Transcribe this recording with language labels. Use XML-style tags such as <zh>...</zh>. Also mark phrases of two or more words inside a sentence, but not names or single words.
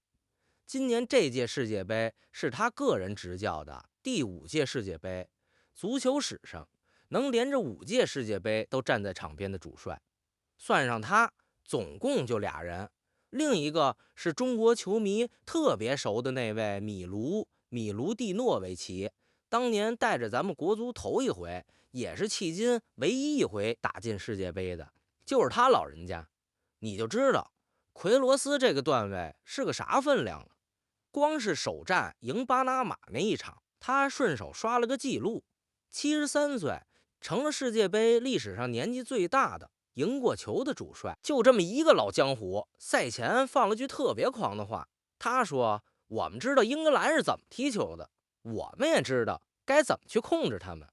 <zh>今年這屆世界杯是他個人執教的第5屆世界杯，足球史上能連着5屆世界杯都站在場邊的主帥，算上他總共就俩人。另一個是中國球迷特別熟的那位米盧蒂諾維奇，當年帶着咱們國足头一回，也是迄今唯一一回打进世界杯的，就是他老人家。你就知道奎罗斯这個段位是個啥分量了。光是首戰贏巴拿馬那一場，他順手刷了個記錄，73歲成了世界杯歷史上年紀最大的贏過球的主帥。就這麼一個老江湖，賽前放了句特別狂的話，他說我們知道英格蘭是怎麼踢球的，我們也知道該怎麼去控制他們。</zh>